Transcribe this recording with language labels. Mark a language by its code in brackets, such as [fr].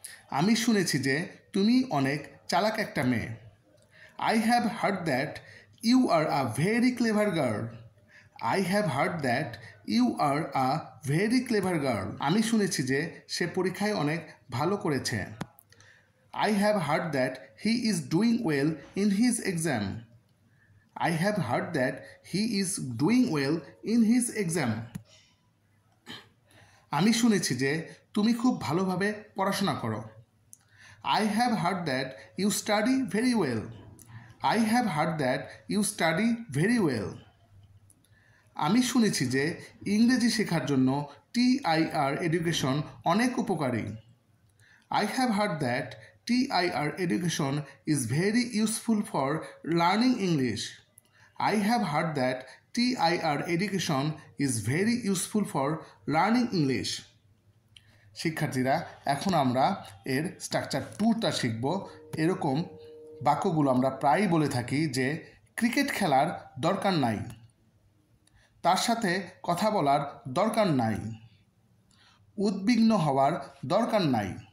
[bn] আমি শুনেছি যে তুমি অনেক চালাক একটা মেয়ে। [en] I have heard that you are a very clever girl. I have heard that you are a very clever girl. [bn] আমি শুনেছি যে সে পরীক্ষায় অনেক ভালো করেছে। [en] I have heard that he is doing well in his exam. I have heard that he is doing well in his exam. [bn] আমি শুনেছি যে তুমি খুব ভালোভাবে পড়াশোনা করো। [en] I have heard that you study very well. I have heard that you study very well. [bn] আমি শুনেছি যে ইংরেজি শেখার জন্য TIR এডুকেশন অনেক উপকারী। [en] I have heard that TIR education is very useful for learning English. I have heard that TIR education is very useful for learning English. [bn] শিক্ষার্থীরা, এখন আমরা এর স্ট্রাকচার 2টা শিখব। এরকম বাক্যগুলো আমরা প্রায়ই বলে থাকি যে ক্রিকেট খেলার দরকার নাই, তার সাথে কথা বলার দরকার নাই, উদ্বিগ্ন হওয়ার দরকার নাই।